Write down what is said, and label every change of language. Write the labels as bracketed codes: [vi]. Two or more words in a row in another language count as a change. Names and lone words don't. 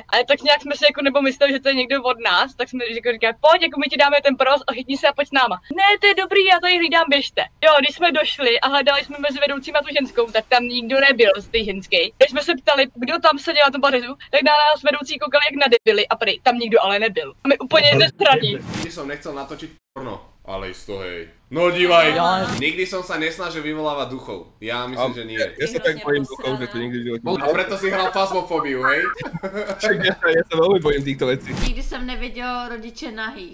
[cs] Ale tak nějak jsme si jako nebo mysleli, že to je někdo od nás, tak jsme říkali, pojď, jako my ti dáme ten provoz a chytni se a pojď s náma. Ne, to je dobrý, já tady hlídám, běžte. Jo, když jsme došli a hledali jsme mezi vedoucíma tu ženskou, tak tam nikdo nebyl z té ženské. Když jsme se ptali, kdo tam seděl na tom pařezu, tak na nás vedoucí koukali jak na debily a prý, tam nikdo ale nebyl. A my úplně nestraní. [sk] Nikdy som nechcel natočiť porno, ale isto hej. No dívaj, nikdy som sa nesnažil vyvolávať duchov. Ja myslím, že nie. Ja sa tak bojím duchov, že to nikdy v živote. A preto si hral Phasmophóbiu, hej? Ja sa veľmi bojím týchto vecí. [cs] Nikdy jsem neviděla rodiče nahých.